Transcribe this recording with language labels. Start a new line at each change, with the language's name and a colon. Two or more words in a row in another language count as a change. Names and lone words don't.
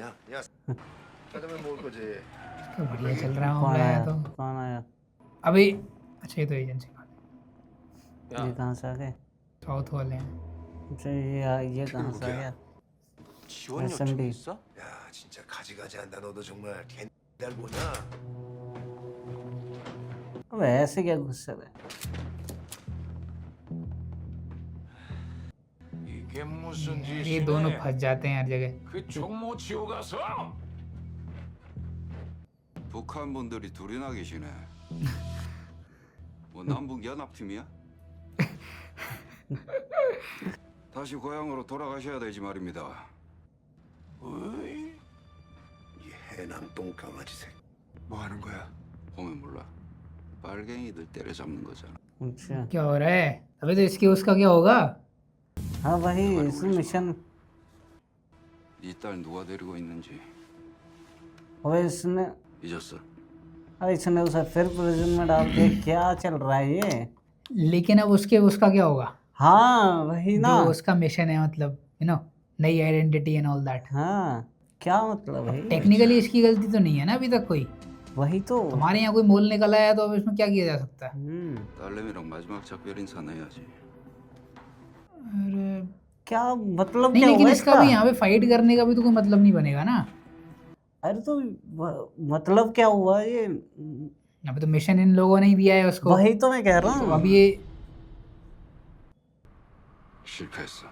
Korean: 야, 짜장면 먹을 거지.
Hindi: तो बढ़िया चल रहा कौन है आया? तो। कौन आया? अभी अच्छा ये तो एजेंसी वाले ये कहाँ से आ गए? साउथ वाले हैं। अच्छा ये कहाँ से आ गया?
Korean: 지원 요청 SMB. 있어? 야, 진짜 가지가지 한다. 너도 정말 개날 보냐?
Hindi: अब ऐसे क्या गुस्से में?
Korean: 이게 무슨
Hindi: ये दोनों
Korean: 짓이네?
Hindi: फंस जाते हैं हर जगह।
Korean: 그 총모 치고 가서 북한 분들이 둘이나 계시네. 뭐 남북 연합팀이야? 다시 고향으로 돌아가셔야 되지 말입니다. 어이? 이 해남 똥강아지 새끼. 뭐 하는 거야? 보면 몰라. 빨갱이들 때려잡는 거잖아.
Hindi: अच्छा क्या हो रहा है? अबे तो इसकी उसका क्या होगा? हाँ वही इस मिशन
Korean: 네 딸 누가 데리고 있는지
Hindi: और इसने
Korean: 잊었어?
Hindi: अरे इसने उसे फिर प्रिजन में डाल दिया। क्या चल रहा है ये? लेकिन अब उसके उसका क्या होगा? हाँ वही ना। जो उसका मिशन है, मतलब नई
English: identity and all that.
Hindi: हाँ क्या मतलब भाई? टेक्निकली इसकी गलती तो नहीं है ना अभी तक कोई। वही तो। हमारे यहाँ कोई मोल निकल आया तो अब इसमें क्या किया जा सकता है?
Korean: 딸내미랑 마지막 작별 인사는 해야지.
Hindi: अरे क्या मतलब नहीं, क्या लेकिन हुआ इसका इसका? भी यहाँ पे फाइट करने का भी तो कोई मतलब नहीं बनेगा ना। अरे तो मतलब क्या हुआ ये? अभी तो मिशन इन लोगों ने ही दिया है उसको। वही तो मैं कह रहा तो हूँ। अब ये
Korean: 실패했어.